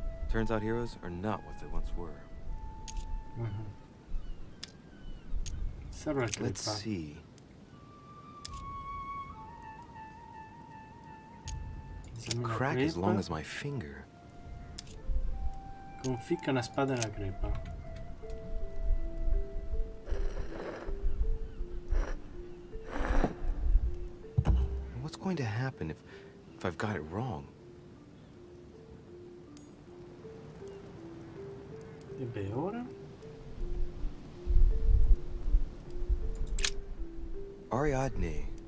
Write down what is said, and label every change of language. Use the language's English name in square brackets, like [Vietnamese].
[English] Turns out heroes are not what they once were. Let's see. A crack as long as my finger. [Italian] Conficca una spada nella crepa. [English] What's going to happen if I've got it wrong? [Italian] E beh, ora? Ariadne.